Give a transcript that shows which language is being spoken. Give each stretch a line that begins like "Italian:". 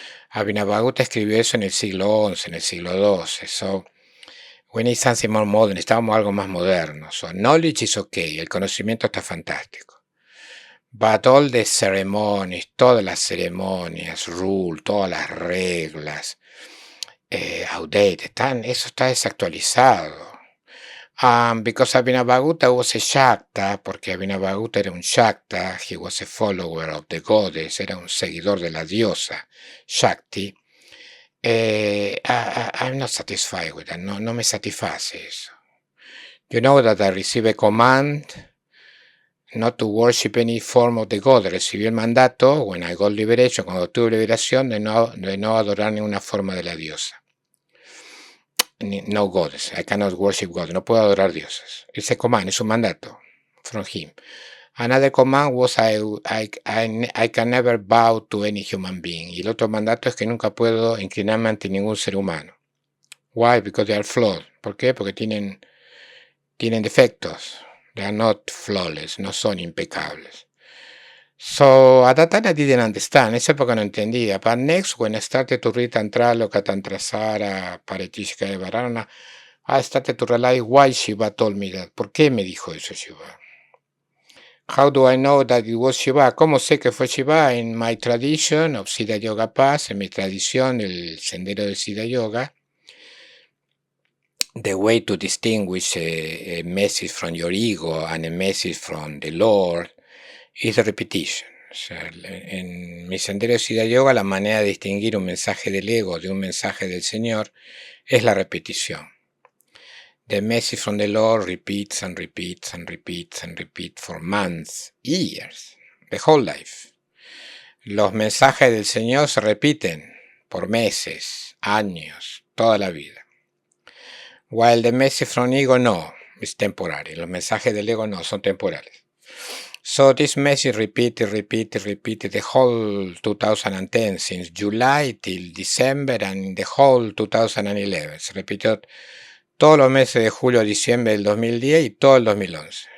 Spanish: Abhinavagupta escribió eso en el siglo XI, en el siglo XII.
English: So, we need something more modern.
Spanish: Estábamos algo más moderno.
English: So, knowledge is okay.
Spanish: El conocimiento está fantástico.
English: But all the ceremonies,
Spanish: todas las ceremonias,
English: rule,
Spanish: todas las reglas,
English: outdated,
Spanish: eso está desactualizado.
English: Because Abhinavagupta was a Shakta,
Spanish: porque Abhinavagupta era un Shakta,
English: he was a follower of the goddess,
Spanish: era un seguidor de la diosa Shakti.
English: I'm not satisfied with that,
Spanish: no me satisface eso.
English: You know that I receive a command not to worship any form of the god.
Spanish: Recibí el mandato,
English: when I got liberation,
Spanish: cuando tuve liberación, de no adorar ninguna forma de la diosa.
English: No goddess, I cannot worship God,
Spanish: no puedo adorar dioses.
English: It's a command,
Spanish: es un mandato
English: from him. Another command was I can never bow to any human being.
Spanish: Y el otro mandato es que nunca puedo inclinarme ante ningún ser humano.
English: Why? Because they are flawed.
Spanish: ¿Por qué? Porque tienen defectos.
English: They are not flawless,
Spanish: no son impecables.
English: So at that time I didn't understand.
Spanish: Esa época no entendía.
English: But next, when I started to read Tantraloka, Tantrasara, Parabhairavayoga, I started to realize why Shiva told me that.
Spanish: ¿Por qué me dijo eso Shiva?
English: How do I know that it was Shiva?
Spanish: ¿Cómo sé que fue Shiva?
English: In my tradition of Siddha Yoga Path,
Spanish: en mi tradición, el sendero de Siddha Yoga,
English: the way to distinguish a message from your ego and a message from the Lord is the repetition.
Spanish: O sea, en mi sendero de Siddha Yoga, la manera de distinguir un mensaje del ego de un mensaje del Señor es la repetición.
English: The message from the Lord repeats and repeats and repeats and repeats for months, years, the whole life.
Spanish: Los mensajes del Señor se repiten por meses, años, toda la vida.
English: While the message from ego
Spanish: no, es temporal. Los mensajes del ego no, son temporales.
English: So this message repeated the whole 2010, since July till December and the whole 2011.
Spanish: Se repitió todos los meses de julio a diciembre del 2010 y todo el 2011.